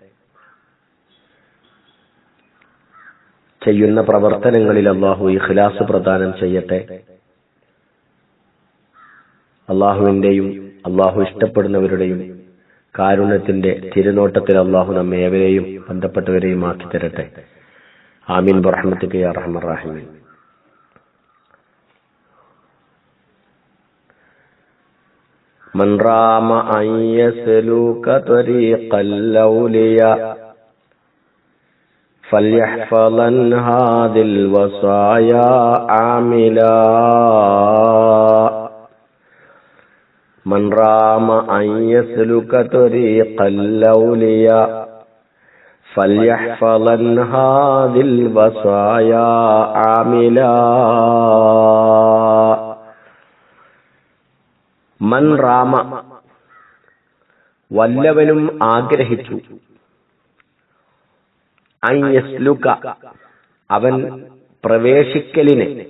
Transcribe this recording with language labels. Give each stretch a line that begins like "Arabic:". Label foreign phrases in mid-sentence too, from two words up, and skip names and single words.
Malayalam: ചെയ്യുന്ന പ്രവർത്തനങ്ങളിൽ അല്ലാഹു ഇഖ്ലാസ് പ്രദാനം ചെയ്യട്ടെ. അല്ലാഹുവിന്റെയും അല്ലാഹു ഇഷ്ടപ്പെടുന്നവരുടെയും കാരുണ്യത്തിന്റെ തിരുനോട്ടത്തിൽ അല്ലാഹു നമ്മെ ഏവരെയും ബന്ധപ്പെട്ടവരെയും ആക്കി തരട്ടെ.
Arabic: آمين برحمتك يا أرحم الراحمين. من رام أن يسلك طريق الأولياء فليحفظن هذه الوصايا عاملا. من رام أن يسلك طريق الأولياء فليحفظن هذه الوصايا عاملا. من رام,
Malayalam: വല്ലവനും ആഗ്രഹിച്ചു,
Arabic: أن يسلك,
Malayalam: അവൻ പ്രവേശിക്കലിനെ.